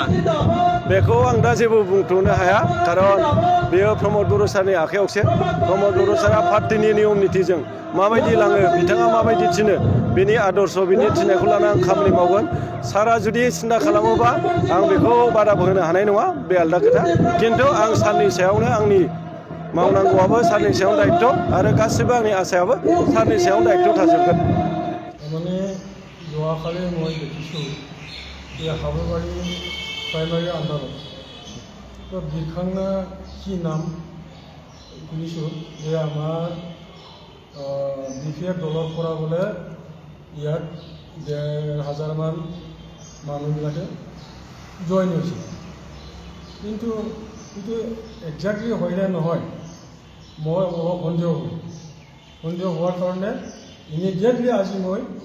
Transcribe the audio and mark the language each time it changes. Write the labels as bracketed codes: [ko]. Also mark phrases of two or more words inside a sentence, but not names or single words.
[brx] बेखौ आं दा जेबो बुंथ'नो हाया खारन बेयो प्रमद बर' सारनि आखायावसो प्रमद बर' सारा पार्टिनि नियम नितिजों माबायदि लाङो बिथाङा माबायदि थिनो बिनि आदर्श बिनि थिननायखौ लानानै आं खामानि मावगोन सारा जुदि सिन्था खालामोबा आं बेखौ बादा होनो हानाय नङा बे आलदा खोथा खिन्थु आं सारनि सायावनो आंनि मावनांगौआबो सारनि सायाव दायित्व आरो गासिबो आंनि आसायाबो सारनि सायाव दायित्व थाजोबगोन [as] माने যোৱাকালি মই দেখিছোঁ এই হাবুবাৰী প্ৰাইমাৰী আন্দোলন তো বিখাংনা কি নাম শুনিছোঁ যে আমাৰ BPF দলৰ পৰা বোলে ইয়াত 1000মান মানুহবিলাকে জইন হৈছে কিন্তু একজাক্টলি হয় নে নহয় মই অলপ সন্দেহ হোৱাৰ কাৰণে ইমিডিয়েটলি আজি মই